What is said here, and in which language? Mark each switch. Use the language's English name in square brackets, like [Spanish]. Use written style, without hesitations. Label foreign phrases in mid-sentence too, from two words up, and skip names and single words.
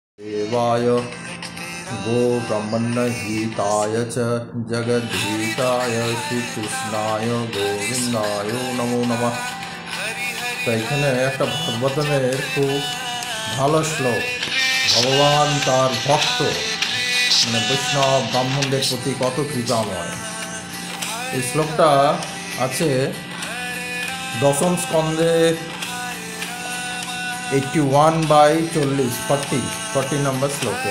[Sanskrit] देवाय गो ब्रह्मण्यहिताय च जगद्धिताय श्रीकृष्णाय गोविंदाय नमो नमः। [Bangla] তো এখানে একটা ভাগবতমের খুব ভালো শ্লোক, ভগবান তার ভক্ত মানে বৈষ্ণব ব্রাহ্মণদের প্রতি কত কৃপাময়। এই শ্লোকটা আছে দশম স্কন্ধের 81/40 নম্বর শ্লোকে।